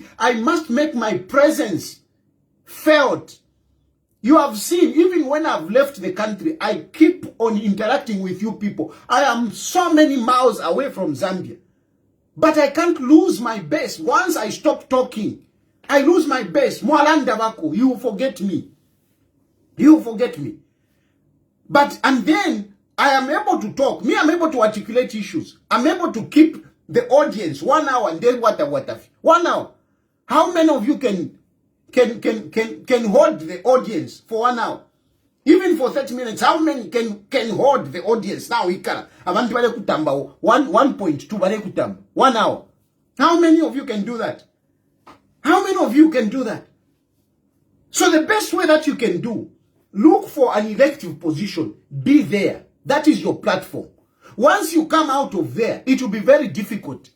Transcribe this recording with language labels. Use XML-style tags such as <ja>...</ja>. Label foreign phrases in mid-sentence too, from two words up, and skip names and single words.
<en>I must make my presence felt. You have seen, even when I've left the country, I keep on interacting with you people. I am so many miles away from Zambia. But I can't lose my base. Once I stop talking, I lose my base.</en> <bem>Mwalanda wako,</bem> <en>you forget me. You forget me. But, and then, I am able to talk. Me, I'm able to articulate issues. I'm able to keep the audience 1 hour and then what 1 hour. How many of you can hold the audience for 1 hour? Even for 30 minutes, how many can hold the audience? Now,</en> <bem>abantu bale kutamba 1.2 bale kutamba 1 hour.</bem> <en>How many of you can do that? How many of you can do that? So the best way that you can do, look for an elective position. Be there. That is your platform. Once you come out of there, it will be very difficult.</en>